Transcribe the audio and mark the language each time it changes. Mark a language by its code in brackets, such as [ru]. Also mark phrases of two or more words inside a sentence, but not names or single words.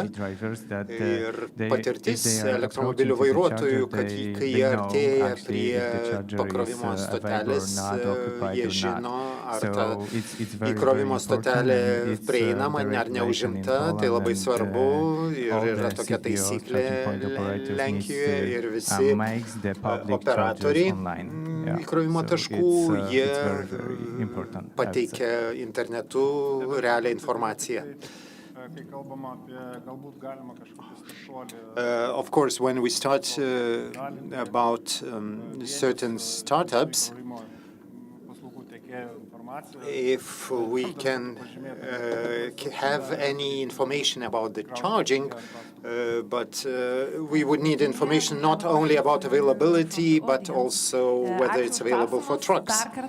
[lt] Ir patirtis elektromobilių vairuotojų, kad kai jie artėja prie pakrovimo stotelės, jie žino, ar ta įkrovimo stotelė prieinama, ar neužimta. Tai labai svarbu ir yra tokia taisyklė Lenkijoje ir visi operatoriai įkrovimo taškų, jie pateikia internetu realią informaciją. [en] Of course, when we start about certain startups, if we can have any information about the charging, but we would need information not only about availability, but also whether it's available for trucks.